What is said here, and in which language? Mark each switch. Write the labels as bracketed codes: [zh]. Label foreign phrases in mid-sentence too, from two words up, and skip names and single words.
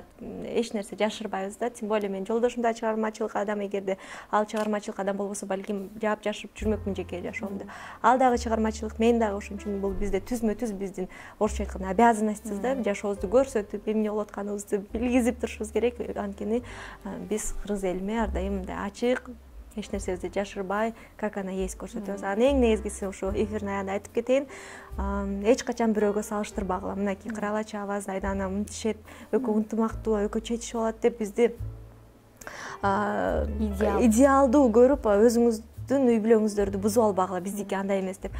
[ky] Эч нерсе жашырбайбыз да. [ru] Тем более [ky] мен жолдошум да чыгармачылык адам, эгерде ал чыгармачылык адам болбосо, балким жаап жашырып жүрмөкмүн жеке жашоомду. Ал дагы чыгармачылык, мен дагы. Ошон үчүн бул бизде түзмө-түз биздин орусча айтканда обязанностьбиз да, жашообузду көрсөтүп, эмне болуп атканыбызды билгизип турушубуз керек. Анткени биз кыргыз элиме ар дайым мындай ачык, эч нерсебизди жашырбай, [ru] как она есть көрсөтөбүз. [ky] Анан эң негизгиси ушу эфирдин аягында айтып кетейин, эч качан бирөөгө салыштырбагыла. Мынакей Кыралачы Аваз, Айдана мынтишет, экөө ынтымактуу, экөө чечишип алат деп бизди идеалдуу көрүп, өзүңүздүн үй бүлөңүздөрдү бузуп албагыла, биздики андай эмес деп.